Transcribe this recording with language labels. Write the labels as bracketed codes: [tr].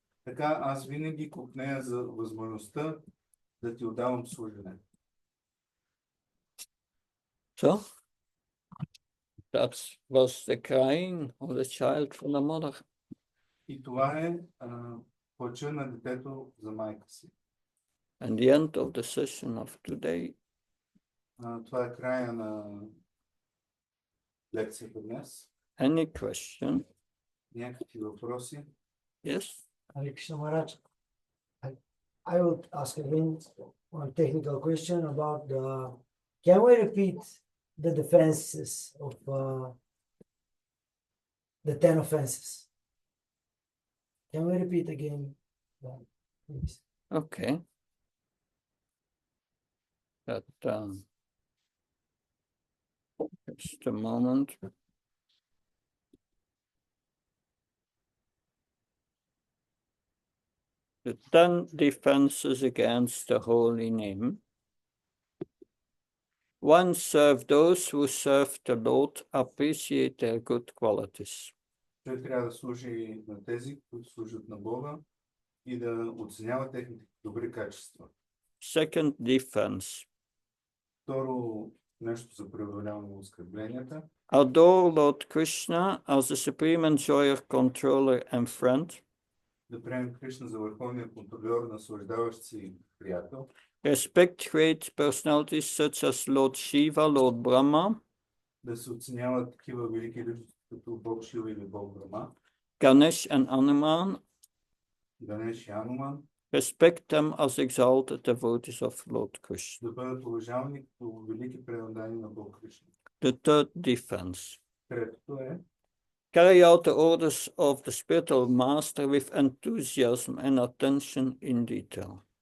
[bg] Така аз винаги копнея за възможността да ти отдавам служене. [en] So, that was the crying of the child for the mother. [bg] И това е плача на детето за майка си. [en] And the end of the session of today. [bg] Това е края на лекцията днес. [en] Any question? [bg] Някакви въпроси? [en] Yes? Hare Krishna Maharaj, I would ask again one technical question about can we repeat the defenses of the 10 offenses? Can we repeat again? Please? Okay. That, just a moment. The 10 defenses against the holy name. 1. Serve those who serve the Lord, appreciate their good qualities. [bg] Той трябва да служи на тези, които служат на Бога и да оценява техните добри качества. [en] Second defense. [bg] Второ, нещо за преодоляване на оскърбленията. [en] Adore Lord Krishna as the supreme enjoyer, controller and friend. [bg] Да приемем Кришна за върховния контролер, наслаждаващ си приятел. [en] Respect great personalities such as Lord Shiva, Lord Brahma. [bg] Да се оценяват такива велики личности, като Бог Шива или Бог Брама. [en] Ganesh and Hanuman. [bg] Ганеш и Ануман. [en] Respect them as exalted devotees of Lord Krishna. [bg] Да бъдат уважавани като велики преданни на Бог Кришна. [en] The third defense. [bg] Третото е [en] Carry out the orders of the spiritual master with enthusiasm and attention in detail.